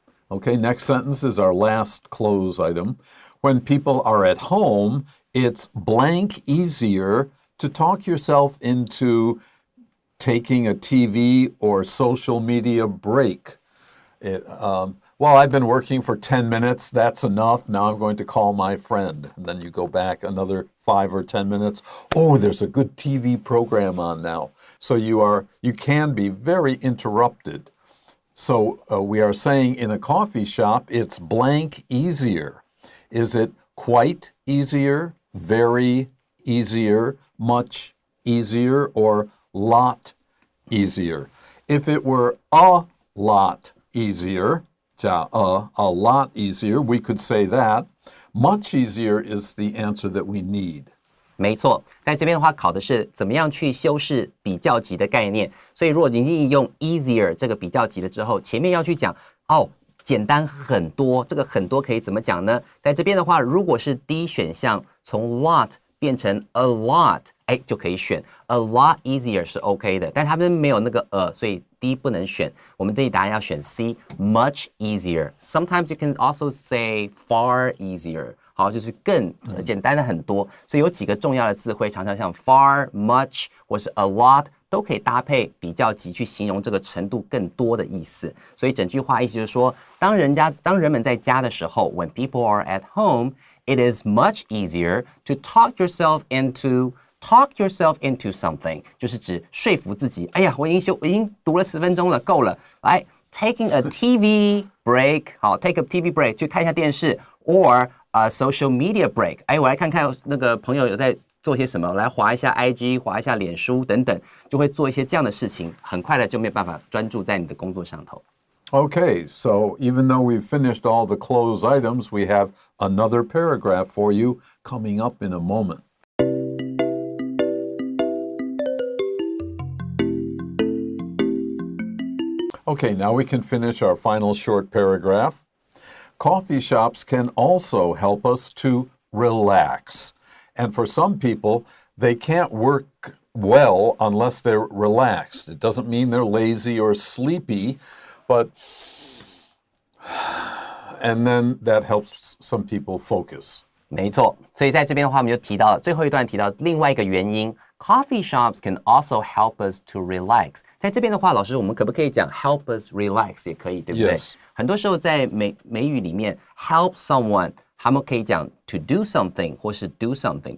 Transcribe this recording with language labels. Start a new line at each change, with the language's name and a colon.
English: Okay, next sentence is our last close item. When people are at home, it's blank easier to talk yourself into taking a TV or social media break. Well, I've been working for 10 minutes. That's enough. Now I'm going to call my friend. And then you go back another 5 or 10 minutes. Oh, there's a good TV program on now. So you can be very interrupted. So we are saying in a coffee shop, it's blank easier. Is it quite easier, very easier, much easier, or lot easier? If it were a lot easier, a lot easier, we could say that. Much easier is the answer that we need.
Chinese: 没错，在这边的话考的是怎么样去修饰比较级的概念。所以如果你用 easier 这个比较级了之后，前面要去讲简单很多，这个很多可以怎么讲呢？在这边的话，如果是 D 选项从 lot 变成 a lot， 就可以选 a lot easier 是 OK 的，但他们没有那个所以 D 不能选。我们这里答案要选
English: C， much easier. Sometimes you can also say far easier.
Chinese: 好，就是更简单的很多。所以有几个重要的字汇，常常像 far, much 或是 a lot 都可以搭配比较级去形容这个程度更多的意思。所以整句话意思就是说，当人们在家的时候
English: when people are at home, it is much easier to talk yourself into something
Chinese: 就是指说服自己，哎呀，我已经读了10分钟了，够了。来
English: taking a TV break
Chinese: 好
English: take a TV break
Chinese: 去看一下电视
English: or a social media break
Chinese: 我来看看那个朋友有在做些什么，来滑一下 IG 滑一下脸书等等，就会做一些这样的事情，很快的就没有办法专注在你的工作上头。
English: Okay, so even though we've finished all the Cloze items, we have another paragraph for you coming up in a moment. Okay, now we can finish our final short paragraph. Coffee shops can also help us to relax. And for some people, they can't work well unless they're relaxed. It doesn't mean they're lazy or sleepy, but and then that helps some people focus.
Chinese: 没错，所以在这边的话，我们就提到最后一段提到另外一个原因 ，
English: Coffee shops can also help us to relax。
Chinese: 在这边的话，老师，我们可不可以讲
English: help us relax
Chinese: 也可以，对不对？
English: Yes.
Chinese: 很多时候在美语里面
English: help someone，
Chinese: 他们可以讲
English: to do something
Chinese: 或是
English: do something。